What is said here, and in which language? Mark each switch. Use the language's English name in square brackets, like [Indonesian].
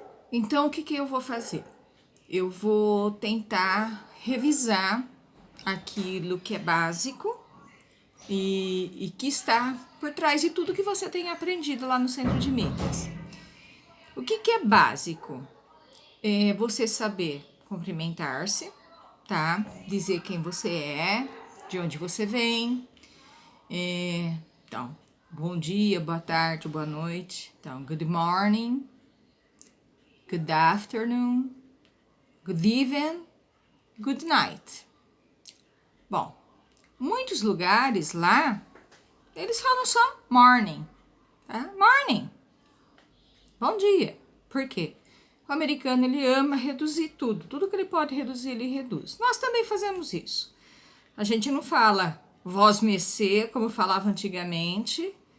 [Portuguese] Então, o que eu vou fazer? Eu vou tentar revisar aquilo que é básico e que está por trás de tudo que você tem aprendido lá no Centro de Mídias. O que é básico? É você saber cumprimentar-se, tá? Dizer quem você é, de onde você vem. Então, bom dia, boa tarde, boa noite. Então, [English] good morning, good afternoon, good evening, good night. [Portuguese] Bom, muitos lugares lá, eles falam só morning, tá? Morning, bom dia. Por quê? O americano, ele ama reduzir tudo. Tudo que ele pode reduzir, ele reduz. Nós também fazemos isso. A gente não fala vós mercê, como falava antigamente.